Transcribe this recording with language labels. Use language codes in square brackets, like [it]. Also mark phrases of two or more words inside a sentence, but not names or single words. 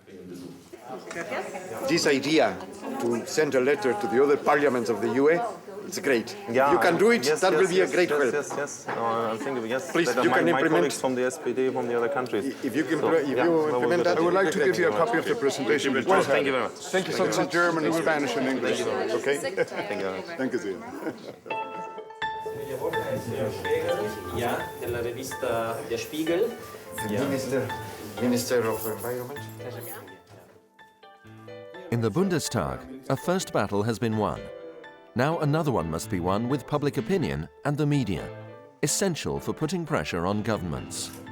[en] This idea to send a letter to the other parliaments of the UE, it's great. Yeah, if you can do it, yes, that yes, will be yes, a great help. Yes. No, I think yes. Please, that you can my implement colleagues from the SPD, from the other countries. If you can, So, if you implement that, I would like to give you a great. copy of the presentation. Well, thank you very much. Thank you so much. In German, in Spanish, and English. Okay? Thank you very much. Thank you, sehr. Ja, [es] de la revista Der Spiegel. [en] Minister of Environment. In the Bundestag, a first battle has been won. Now another one must be won with public opinion and the media, essential for putting pressure on governments.